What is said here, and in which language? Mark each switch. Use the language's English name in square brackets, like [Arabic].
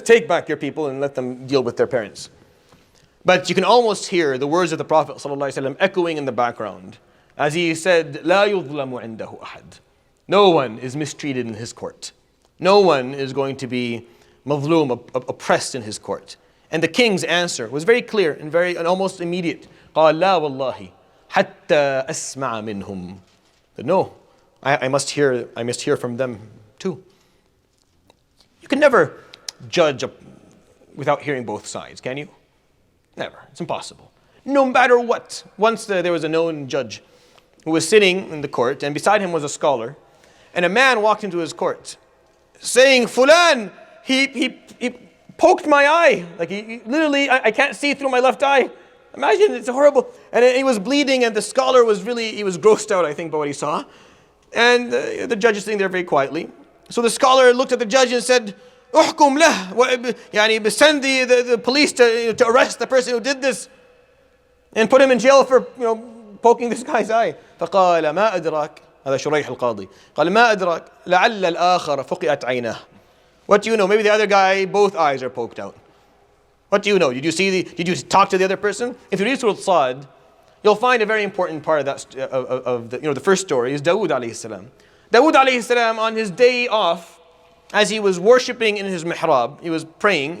[English] Take back your people and let them deal with their parents. But you can almost hear the words of the Prophet ﷺ echoing in the background as he said, [Arabic] لا يظلم عنده أحد. [English] No one is mistreated in his court. No one is going to be mazloom, oppressed in his court. And the king's answer was very clear and almost immediate. [Arabic] قال لا والله حتى أسمع منهم. [English] No, I must hear from them too. You can never judge without hearing both sides, can you? Never. It's impossible. No matter what. Once there was a known judge who was sitting in the court, and beside him was a scholar, and a man walked into his court saying, Fulan, he poked my eye. Like he literally, I can't see through my left eye. Imagine, it's horrible. And he was bleeding, and the scholar was he was grossed out, I think, by what he saw. And the judge is sitting there very quietly. So the scholar looked at the judge and said, [Arabic] احكم له, [English] send the police to arrest the person who did this and put him in jail for poking this guy's eye. [Arabic] فقال ما أدراك, هذا شريح القاضي, قال ما أدراك لعل الآخر فقئت عينه. [English] What do you know? Maybe the other guy, both eyes are poked out. What do you know? Did you talk to the other person? If you read Surah Sad, you'll find a very important part of that the first story is Dawood alayhi salam. Dawood alayhi salam, on his day off, as he was worshipping in his mihrab, he was praying.